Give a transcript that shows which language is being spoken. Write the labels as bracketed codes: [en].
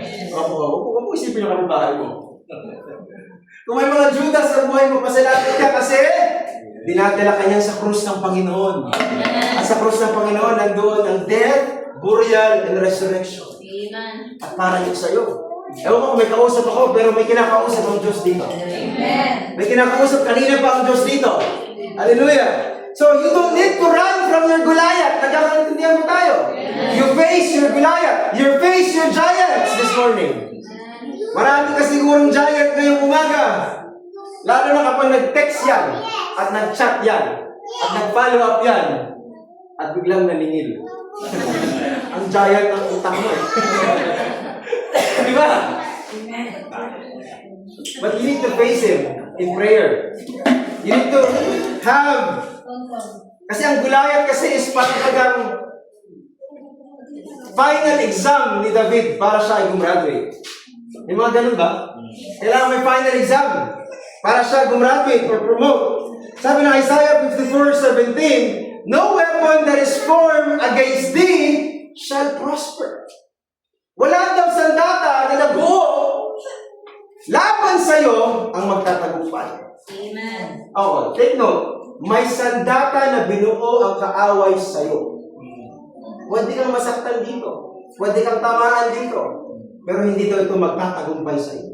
[tl] Huwag mo isipin yung kapitbahay mo. Kung may mga Judas sa buhay mo, pasalamat ka kasi dinadala ka niyan sa krus ng Panginoon. At sa krus ng Panginoon, nandoon ang [en] death, burial, and resurrection. [tl] At para yun sa'yo. Ewan ko kung may kausap ako, pero may kinakausap ang Diyos dito. Amen. May kinakausap kanina pa ang Diyos dito. Hallelujah! [en] So, you don't need to run from your Goliath. [tl] Nagkakaintindihan mo tayo. [en] You face your Goliath. You face your giants this morning. [tl] Marami ka sigurong giant ngayong umaga. Lalo na kapag nag-text yan, at nag-chat yan, at nag-follow up yan, at biglang nalingil. Ang giant ng utang mo eh. Di ba? [en] But you need to face him in prayer. You need to have, [tl] kasi ang Goliath kasi is parang final exam ni David para siya ay gumraduate. May mga ganun ba? Kailangan may final exam para siya gumraduate or promote. Sabi ng [en] Isaiah 54:17, no weapon that is formed against thee shall prosper. [tl] Wala daw sandata na nabuo laban sa'yo ang magtatagumpay. Amen. [en] Oo, take note. [tl] May sandata na binuo ang kaaway sa'yo. Pwede kang masaktan dito. Pwede kang tamaan dito. Pero hindi ito magtatagumpay sa'yo.